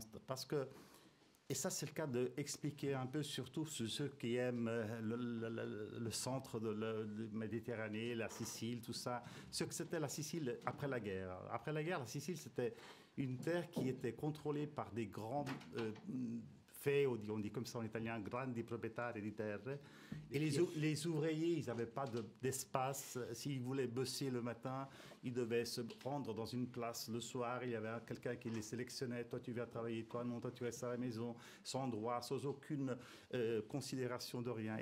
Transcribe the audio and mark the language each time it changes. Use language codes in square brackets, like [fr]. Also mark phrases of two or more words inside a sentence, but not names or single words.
[fr] Parce que, et ça, c'est le cas d'expliquer un peu, surtout ceux qui aiment le centre de Méditerranée, la Sicile, tout ça, ce que c'était la Sicile après la guerre. Après la guerre, la Sicile, c'était une terre qui était contrôlée par des grands feudi, on dit comme ça en italien, [it] grandi proprietari di terre. [fr] Et les ouvriers, ils n'avaient pas d'espace. S'ils voulaient bosser le matin, ils devaient se rendre dans une place le soir. Il y avait quelqu'un qui les sélectionnait. Toi, tu viens travailler. Toi, non, toi, tu restes à la maison, sans droit, sans aucune considération de rien.